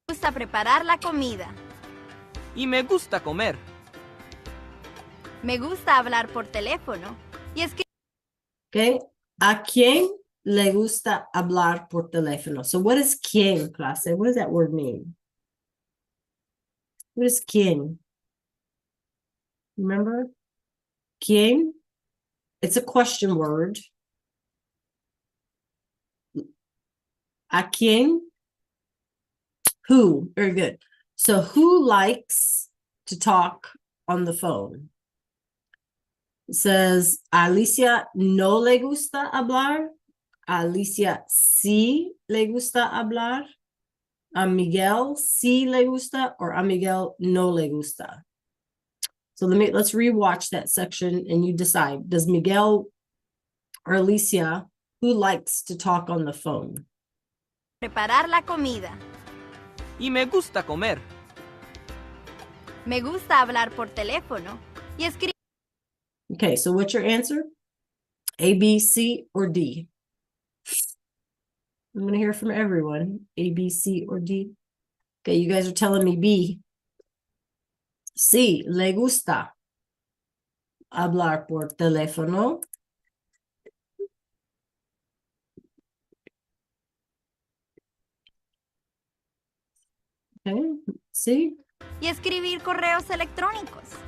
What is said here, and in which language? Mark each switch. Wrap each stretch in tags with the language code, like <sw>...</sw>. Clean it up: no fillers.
<es>preparar la comida. Y me gusta comer. Me gusta hablar por teléfono. Y escribir.</es> <en>Okay.</en> <es>¿A quién le gusta hablar por teléfono?</es> <en>So what is quién, clase? What does that word mean? What is quién? Remember? ¿Quién? It's a question word.</en> <es>¿A quién?</es> <en>Who? Very good. So who likes to talk on the phone? It says,</en> <es>a Alicia no le gusta hablar. A Alicia sí le gusta hablar. A Miguel sí le gusta, or a Miguel no le gusta.</es> <en>So let's rewatch that section and you decide. Does Miguel or Alicia, who likes to talk on the phone?</en> <es>Preparar la comida. Y me gusta comer. Me gusta hablar por teléfono. Y escribir.</es> <en>Okay, so what's your answer? A, B, C, or D? I'm going to hear from everyone. A, B, C, or D. Okay, you guys are telling me B.</en> <es>Sí, le gusta hablar por teléfono. Okay, sí. Y escribir correos electrónicos.</es>